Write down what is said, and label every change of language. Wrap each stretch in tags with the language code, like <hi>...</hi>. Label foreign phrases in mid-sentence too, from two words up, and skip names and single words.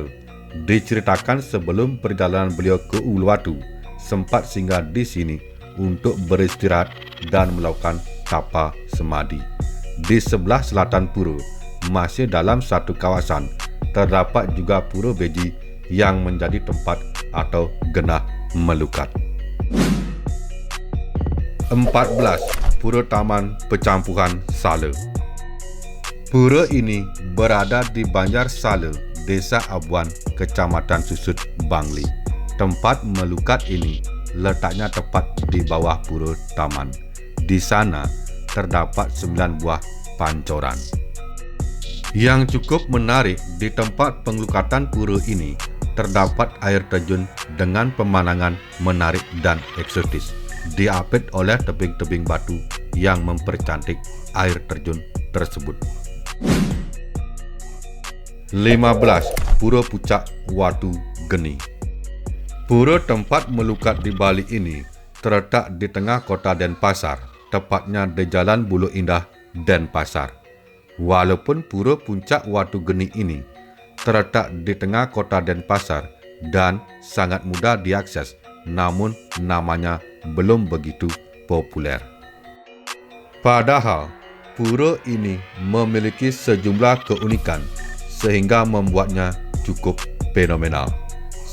<id>Diceritakan sebelum perjalanan beliau ke Uluwatu, sempat singgah di sini untuk beristirahat dan melakukan tapa semadi. Di sebelah selatan pura, masih dalam satu kawasan, terdapat juga Pura Beji yang menjadi tempat atau genah melukat. 14. Pura Taman Pecampuran Sala. Pura ini berada di Banjar Sala, Desa Abuan, Kecamatan Susut, Bangli. Tempat melukat ini letaknya tepat di bawah pura taman. Di sana terdapat 9 buah pancoran. Yang cukup menarik di tempat pengelukatan pura ini terdapat air terjun dengan pemandangan menarik dan eksotis, diapit oleh tebing-tebing batu yang mempercantik air terjun tersebut. 15. Pura Pucak Watu Geni. Pura tempat melukat di Bali ini terletak di tengah kota Denpasar, tepatnya di Jalan Buluh Indah, Denpasar. Walaupun Pura Puncak Watu Geni ini terletak di tengah kota Denpasar dan sangat mudah diakses, namun namanya belum begitu populer. Padahal pura ini memiliki sejumlah keunikan sehingga membuatnya cukup fenomenal.</id>